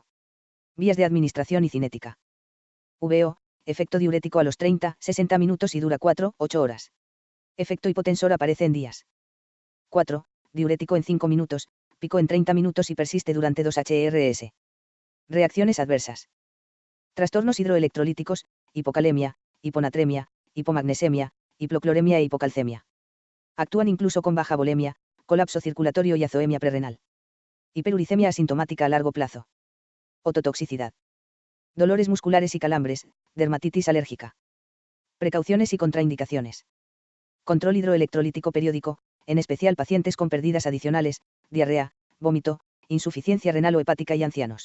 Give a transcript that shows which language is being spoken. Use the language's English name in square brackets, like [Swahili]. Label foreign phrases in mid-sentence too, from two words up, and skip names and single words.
[Spanish] Vías de administración y cinética. VO, efecto diurético a los 30-60 minutos y dura 4-8 horas. Efecto hipotensor aparece en días. 4. Diurético en 5 minutos, pico en 30 minutos y persiste durante 2 HRS. Reacciones adversas. Trastornos hidroelectrolíticos, hipocalemia, hiponatremia, hipomagnesemia, hipocloremia e hipocalcemia. Actúan incluso con baja volemia, colapso circulatorio y azoemia prerrenal. Hiperuricemia asintomática a largo plazo. Ototoxicidad. Dolores musculares y calambres, dermatitis alérgica. Precauciones y contraindicaciones. Control hidroelectrolítico periódico, en especial pacientes con pérdidas adicionales, diarrea, vómito, insuficiencia renal o hepática y ancianos.